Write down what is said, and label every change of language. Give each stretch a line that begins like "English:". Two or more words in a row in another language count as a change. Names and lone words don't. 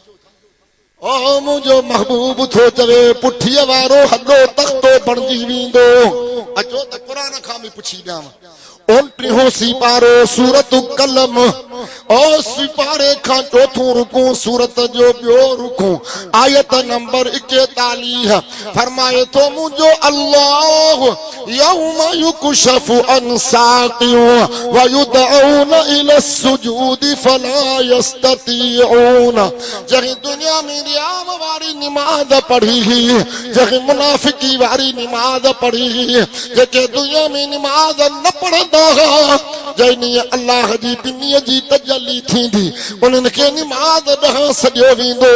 Sindhi: ओ मुंहिंजो महबूब थो चवे पुठीअ वारो हॾो तख़्तो बणिजी वेंदो। अचो त क़ुरान खां बि पुछी ॾियांव 29 सिपारो सूरत कलम और सिपारे खां चौथों रुकू सूरत जो ॿियो रुकू आयत नंबर 41 फरमाए तो मुंहिंजो अल्लाह
Arabic: يوم يكشف عن ساق ويدعون إلى السجود فلا يستطيعون.
Sindhi: जंहिं दुनिया में रियाम वारी निमाज़ पढ़ी जंहिं मुनाफिकी वारी निमाज़ पढ़ी जेके दुनिया में निमाज़ न पढ़ंदा जैनी अल्लाह जी पिनीअ जी तजल्ली थींदी उन्हनि खे निमाज़ ॾांहुं सॼो वेंदो।